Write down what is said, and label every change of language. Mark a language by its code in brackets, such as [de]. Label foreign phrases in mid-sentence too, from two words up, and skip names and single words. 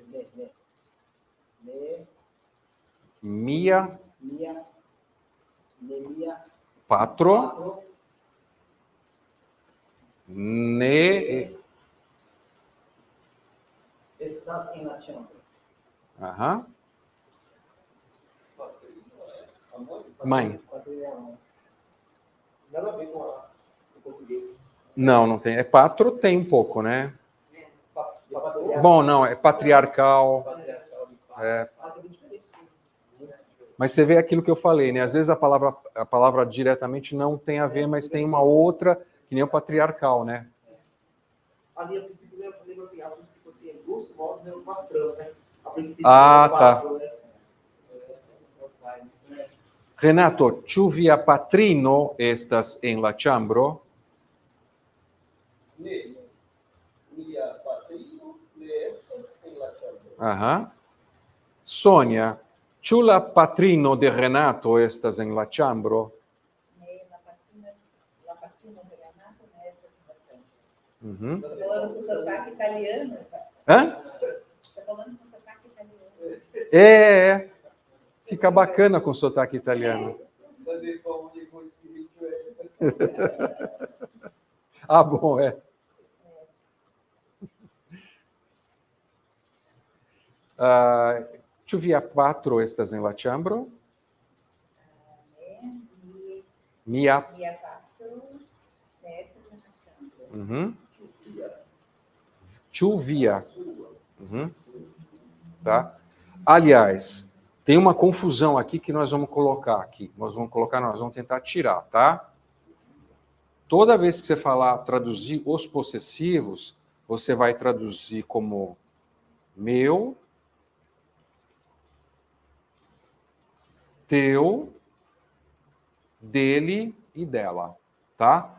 [eo] Ne. Mia patro ne estas en la ĉambro. [pt] Aham. Mãe. Nada a ver com o português. Não tem. Patro tem um pouco, né? Bom, não, é patriarcal. Mas você vê aquilo que eu falei, né? Às vezes a palavra diretamente não tem a ver, mas tem uma outra, que nem o patriarcal, né? Ali, a princípio, eu lembro assim, a princípio, assim, grosso modo, é um patrão, né? A princípio, tá. Patrão, né? [eo] Renato, ĉu via patrino estas en la ĉambro? Ne. Mia patrino ne estas en la ĉambro. Aham. Sônia, ĉu la patrino de Renato estas en la ĉambro? Ne, la patrino de Renato ne estas en la ĉambro. Uhum. [pt] Estou falando com sotaque italiano. Hã? Estou falando com sotaque italiano. É. Fica bacana com sotaque italiano. Ah, bom, é. [eo] Ĉu via patro estas en la ĉambro? Mia patro ne estas en la ĉambro. Uhum. Ĉu via? [pt] Uhum. Tá? Aliás, tem uma confusão aqui que nós vamos colocar aqui. Nós vamos tentar tirar, tá? Toda vez que você traduzir os possessivos, você vai traduzir como meu, teu, dele e dela, tá?